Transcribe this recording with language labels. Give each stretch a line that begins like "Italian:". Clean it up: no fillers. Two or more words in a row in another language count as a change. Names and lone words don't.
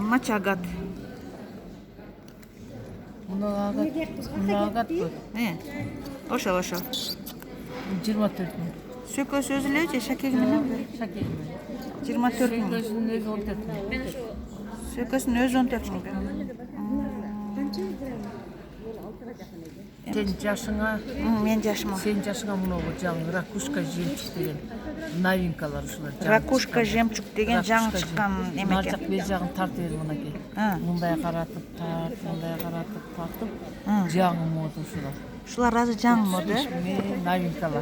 Kyrgyz: Озерный, мына чагат. Мына агат кой. Ошо 24 мың. сөкөсү өзү эле же шакеги менен Шакеги менен. 24 мың. Сөйкөсүнүн өзү 14 мың. Сөкөсүнүн өзү 14 мың. Сен жашыңа, Мен жашыма. сен жашыңа мынау жаңы
Russian: ракушка жемчуг
Kyrgyz: деген новинкалар ушулар.
Russian: Ракушка жемчуг
Kyrgyz: деген жаңы чыккан эме Нар экен. жак бер жагын тартып бер мынакей. Мындай каратып тарт, мындай каратып тартып. Жаңы мода ушулар. Ушулар азыр жаңы мода. Новинкалар.